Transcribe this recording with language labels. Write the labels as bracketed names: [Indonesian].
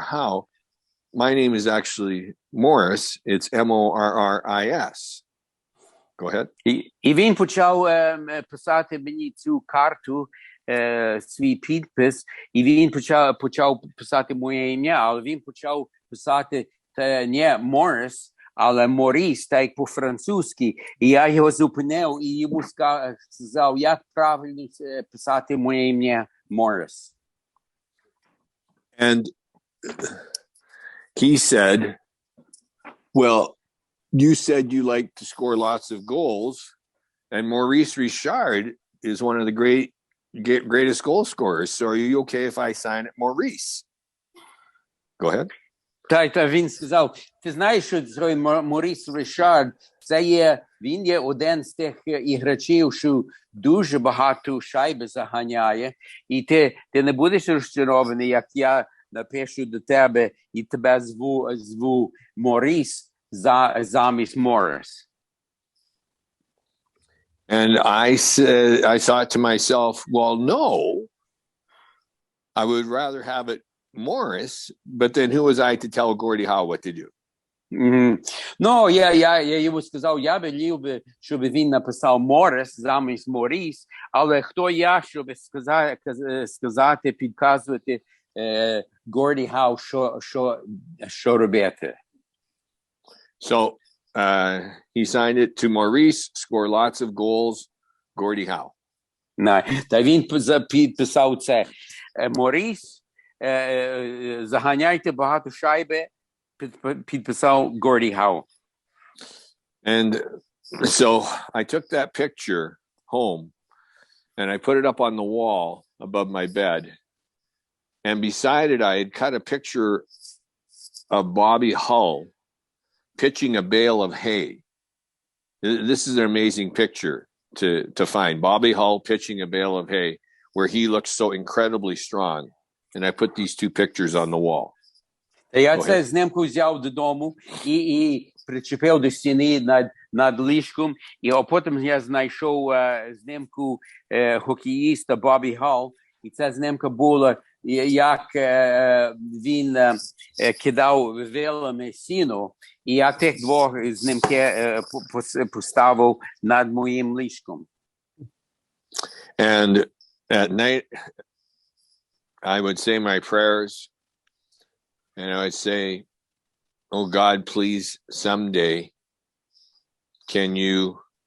[English] Howe, my name is actually Morris, it's Morris. Go ahead. [Ukrainian] І він почав писати мені цю карту, свій підпис, і він почав писати моє ім'я, але він почав писати не Морріс, але Морріс, так як по-французьки. І я його зупинив і йому сказав, як правильно писати моє ім'я Морріс. [English] And he said, well, you said you like to score lots of goals, and Maurice Richard is one of the greatest goal scorers. So are you okay if I sign it Maurice? Go ahead. [Ukrainian] Та він сказав, ти знаєш, що Морріс Рішард, він є один з тих іграчів, що дуже багато шайби заганяє, і ти не будеш розчарований, як я напишу до тебе, і тебе зву Морріс замість Морріс. [English] And I thought to myself, well, no, I would rather have it Morris, but then who was I to tell Gordie Howe what to do? [Ukrainian] Ну, я йому сказав, я би любив, щоб він написав Морріс замість Морріс, але хто я, щоб сказати, підказувати Горді Хау, що робити. [English] So he signed it to Maurice, score lots of goals, Gordie Howe. [Ukrainian] Та він підписав це. Морріс, заганяйте багато шайби, підписав Горді Хау. [English] And so I took that picture home and I put it up on the wall above my bed. And beside it, I had cut a picture of Bobby Hull pitching a bale of hay. This is an amazing picture to find. Bobby Hull pitching a bale of hay where he looks so incredibly strong. And I put these two pictures on the wall. [Ukrainian] Я це знімку взяв додому і причепив до стіни над ліжком. І потім я знайшов знімку хокеїста Бобі Халл. І ця знімка була, як він кидав вилами сіно. І я тих двох знімки поставив над моїм ліжком. [English] And at night, I would say my prayers, and I would say, oh God, please, someday, can you